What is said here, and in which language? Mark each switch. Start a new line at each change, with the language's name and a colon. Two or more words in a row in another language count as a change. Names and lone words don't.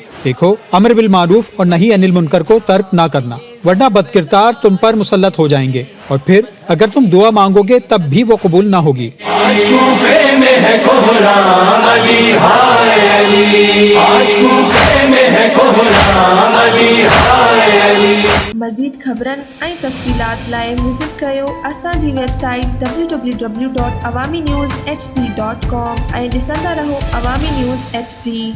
Urdu: دیکھو، امر بالمعروف اور نہی عن المنکر کو ترک نہ کرنا، ورنہ بدکردار تم پر مسلط ہو جائیں گے، اور پھر اگر تم دعا مانگو گے تب بھی وہ قبول نہ ہوگی۔ آج کوفے میں ہے کوہرام علی ہائے علی، آج کوفے میں ہے کوہرام علی ہائے علی۔
Sindhi: مزید خبرن ऐं तफ़सीलात लाइ विज़िट कयो असांजी वेबसाइट www.awamiNewsHD.com ऐं ॾिसंदा रहो अवामी न्यूज़ HD।